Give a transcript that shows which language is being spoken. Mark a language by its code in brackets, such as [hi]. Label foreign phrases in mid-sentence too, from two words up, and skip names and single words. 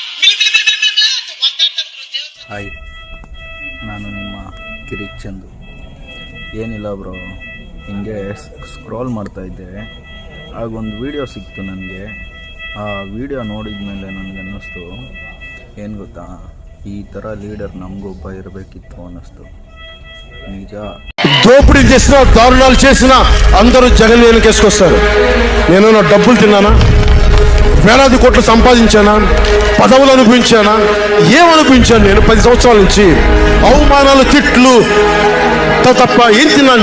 [kn] ಹಾಯ್, ನಾನು ನಿಮ್ಮ ಕಿರಿಕ್ ಚಂದು. ಏನಿಲ್ಲ ಬ್ರೋ, ಹಿಂಗೆ ಸ್ಕ್ರಾಲ್ ಮಾಡ್ತಾಯಿದ್ದೆ, ಆಗೊಂದು ವಿಡಿಯೋ ಸಿಕ್ತು ನನಗೆ. ಆ ವಿಡಿಯೋ ನೋಡಿದ ಮೇಲೆ ನನಗನ್ನಿಸ್ತು, ಏನು ಗೊತ್ತಾ, ಈ ಥರ ಲೀಡರ್ ನಮಗೊಬ್ಬ ఇరಬೇకిತ್ತು ಅನ್ನಿಸ್ತು. [te] నిజ దోపిడీ చేసినా దారుణాలు చేసినా అందరూ జగన్ వెనకేసుకొస్తారు. నేను నా డబ్బులు తిన్నానా, వేలాది కోట్లు సంపాదించానా, పదవులు అనిపించానా, ఏమనిపించాను? నేను 10 సంవత్సరాల నుంచి అవమానాలు, తిట్లు తప్ప ఏం తిన్నాను?